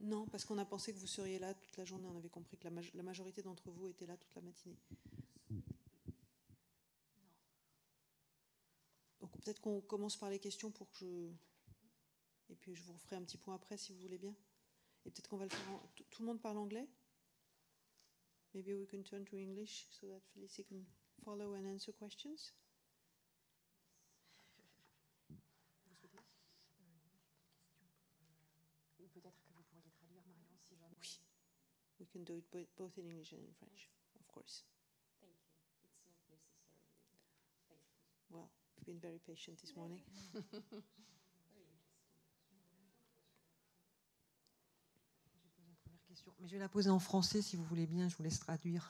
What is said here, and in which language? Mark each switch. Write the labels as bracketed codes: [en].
[fr] Non, parce qu'on a pensé que vous seriez là toute la journée. On avait compris que la majorité d'entre vous était là toute la matinée. Non. Donc peut-être qu'on commence par les questions pour que je... Et puis je vous referai un petit point après si vous voulez bien. Et peut-être qu'on va le faire en... Tout le monde parle anglais ? [en] Maybe we can turn to English so that Felicity can follow and answer questions. [fr] Vous souhaitez Ou peut-être que vous pourriez traduire, Marion, si jamais. Oui. [en] We can do it both in English and in French, of course. Thank you. It's not necessary. Thank you. Well, you've been very patient this morning. Very interesting. [fr] J'ai posé une première question, mais je vais la poser en français si vous voulez bien. Je vous laisse traduire.